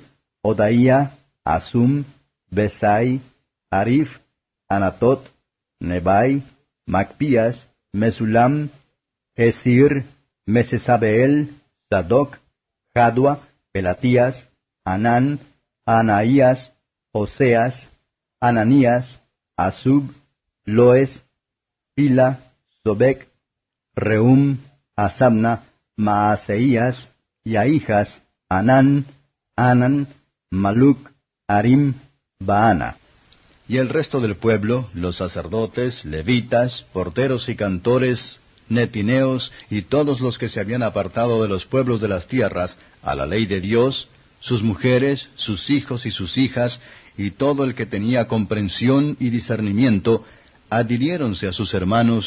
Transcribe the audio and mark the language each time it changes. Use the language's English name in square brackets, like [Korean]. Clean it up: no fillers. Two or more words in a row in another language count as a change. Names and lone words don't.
[Spanish] Odaía, Asum, Besai, Arif, Anatot, Nebai, Macpías, Mesulam, Esir, Mesesabeel, Sadoc, Jadua, Pelatías, Anán, Anaías, Oseas, Ananías, Asub, Loes, Pila, Sobek, Reum, Asabna, Maaseías, y Ahijas, Anán, Anan, Maluc, Harim, Baana. Y el resto del pueblo, los sacerdotes, levitas, porteros y cantores, netineos, y todos los que se habían apartado de los pueblos de las tierras, a la ley de Dios, sus mujeres, sus hijos y sus hijas, y todo el que tenía comprensión y discernimiento, adhiriéronse a sus hermanos,